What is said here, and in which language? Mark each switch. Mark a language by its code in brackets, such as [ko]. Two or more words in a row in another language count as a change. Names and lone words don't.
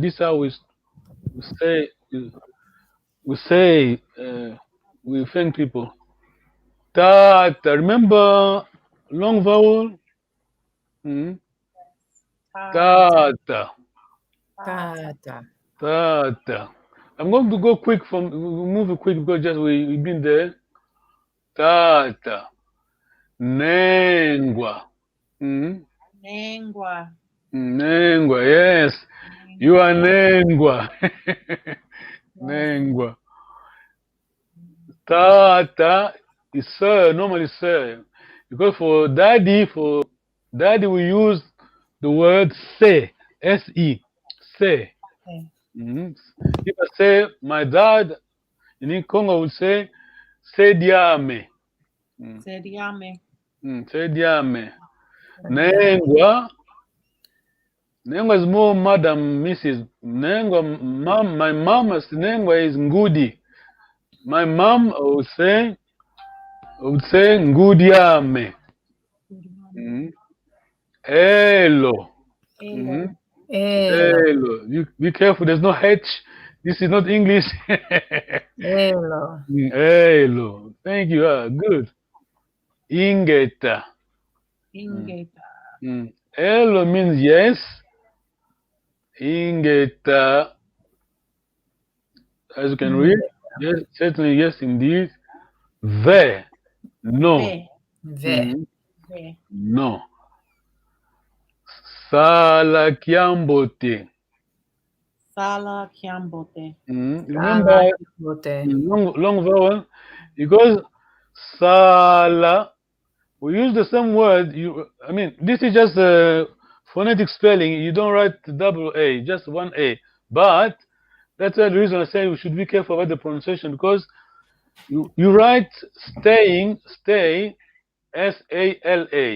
[en] This is how we say we say we thank people. Tata, remember long vowel? Tata. Tata. Tata. I'm going to go quick move it quick because just we've been there. [kg] Tata. Nengwa. [en] Nengwa. Nengwa, yes. You are Nengwa. Nengwa. Tata is sir, normally sir. Because for daddy we use the word se, S-E, se. If I say my dad, in Congo would say sediame. Sediame. [kg] Sediame. Nengwa. [en] Nengwa is more Madam Mrs. Nengwa, my mama's Nengwa is Ngudi. My mom would say Ngudiame. Hello. Hello. You be careful, there's no H. This is not English. Hello. Hello. Thank you. Good. Ingeta. Hello means yes. Ingeta. As you can read, yes, certainly yes, indeed. Ve. No. Ve. No. [kg] Sala Kiambote. Sala Kiambote. [en] Remember long vowel, because Sala, we use the same word. I mean, this is just a phonetic spelling. You don't write double A, just one A. But that's the reason I say we should be careful about the pronunciation, because you write stay, S-A-L-A.